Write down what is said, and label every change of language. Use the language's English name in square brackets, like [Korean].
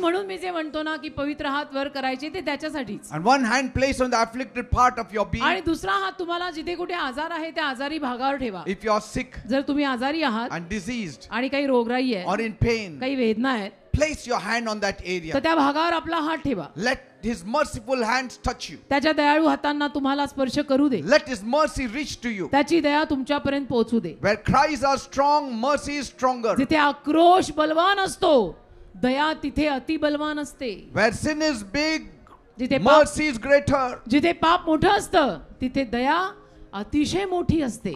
[Marathi] म्हणून मी जे म्हणतो ना की पवित्र हात वर करायचे ते त्याच्यासाठीच. [English] And one hand placed on the afflicted part of your being. [Marathi] आणि दुसरा हात तुम्हाला जिथे कुठे आजार आहे त्या आजारी भागावर ठेवा. [English] If you are sick [Marathi] जर तुम्ही आजारी आहात [English] and diseased [Marathi] आणि काही रोगराई [English] or [Marathi] आहे, [English] in pain, [Marathi] काही वेदना आहेत, [English] place your hand on that [Marathi] तर [English] area. [Marathi] त्या भागावर आपला हात ठेवा. [English] Let His merciful hands touch you. [Marathi] त्याच्या दयाळू हातांना तुम्हाला स्पर्श करू दे. [English] Let His mercy reach to you. [Marathi] त्याची दया तुमच्यापर्यंत पोहोचू दे. [English] Where cries are strong, mercy is stronger. [Marathi] जिथे आक्रोश बलवान असतो, दया तिथे अति बलवान असते. [English] Where sin is big, [Marathi] जिथे पाप [English] mercy is greater. [Marathi] जिथे पाप मोठं असतं तिथे दया अतिशय मोठी असते.